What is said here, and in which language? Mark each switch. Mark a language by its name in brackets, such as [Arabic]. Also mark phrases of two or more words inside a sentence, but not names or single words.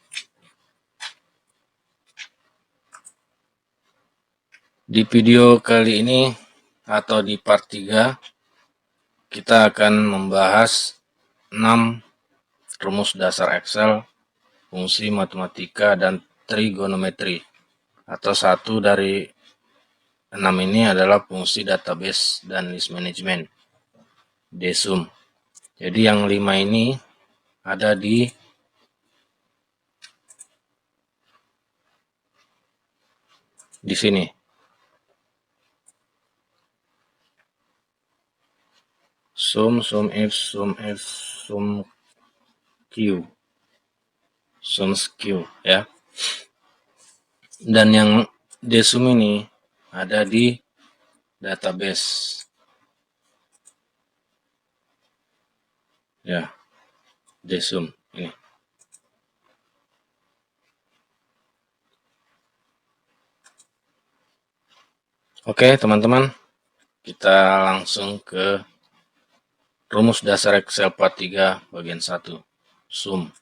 [Indonesian] Di video kali ini atau di part 3 kita akan membahas 6 rumus dasar Excel, fungsi matematika dan trigonometri, atau satu dari 6 ini adalah fungsi database dan [English] list management, [Indonesian] DSUM. Jadi yang 5 ini ada di sini. Sum, sum if, sum f, sum q, sum q ya. Dan yang DSUM ini ada di database. Ya, DSUM ini. Oke, teman-teman, kita langsung ke rumus dasar Excel part 3 bagian 1, sum.